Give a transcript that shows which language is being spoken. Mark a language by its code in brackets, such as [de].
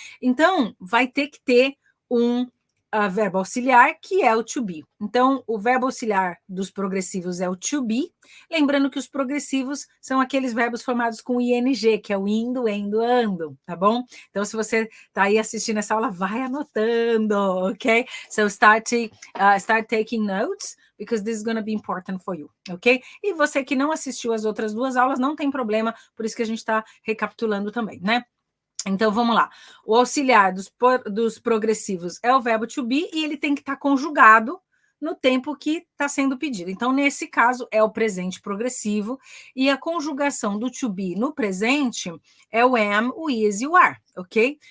[pt] Então, vai ter que ter um verbo auxiliar, que é o to be. Então, o verbo auxiliar dos progressivos é o to be, lembrando que os progressivos são aqueles verbos formados com ing, que é o indo, endo, ando, tá bom? Então, se você está aí assistindo essa aula, vai anotando, ok? [en] So, start taking notes, because this is going to be important for you, ok? [pt] E você que não assistiu as outras duas aulas, não tem problema, por isso que a gente está recapitulando também, né? Então, vamos lá. O auxiliar dos progressivos é o verbo to be e ele tem que estar conjugado no tempo que está sendo pedido. Então, nesse caso, é o presente progressivo e a conjugação do to be no presente é o am, o is e o are, ok?